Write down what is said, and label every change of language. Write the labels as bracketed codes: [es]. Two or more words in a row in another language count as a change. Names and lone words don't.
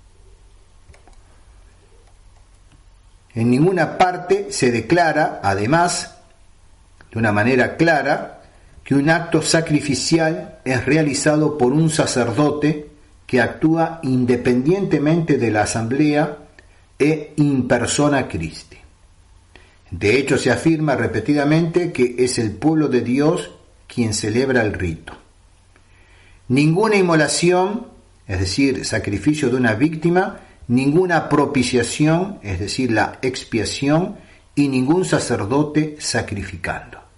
[es] En ninguna parte se declara, además, de una manera clara, que un acto sacrificial es realizado por un sacerdote que actúa independientemente de la asamblea e [la] in persona Christi. [es] De hecho, se afirma repetidamente que es el pueblo de Dios quien celebra el rito. Ninguna inmolación, es decir, sacrificio de una víctima, ninguna propiciación, es decir, la expiación, y ningún sacerdote sacrificando.